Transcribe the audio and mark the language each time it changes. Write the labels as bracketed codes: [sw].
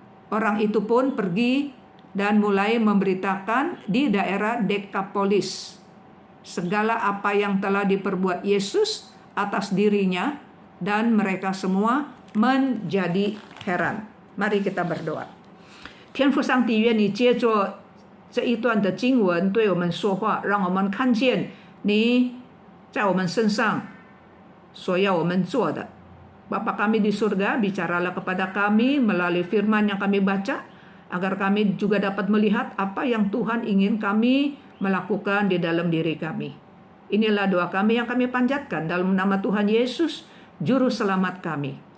[id] Orang itu pun pergi dan mulai memberitakan di daerah Dekapolis segala apa yang telah diperbuat Yesus atas dirinya, dan mereka semua menjadi heran. Mari kita berdoa. [zh] 天父上帝，愿你借着这一段的经文对我们说话，让我们看见你在我们身上所要我们做的。 [id] Bapa kami di surga, bicaralah kepada kami melalui firman yang kami baca, agar kami juga dapat melihat apa yang Tuhan ingin kami melakukan di dalam diri kami. Inilah doa kami yang kami panjatkan dalam nama Tuhan Yesus, Juru Selamat kami.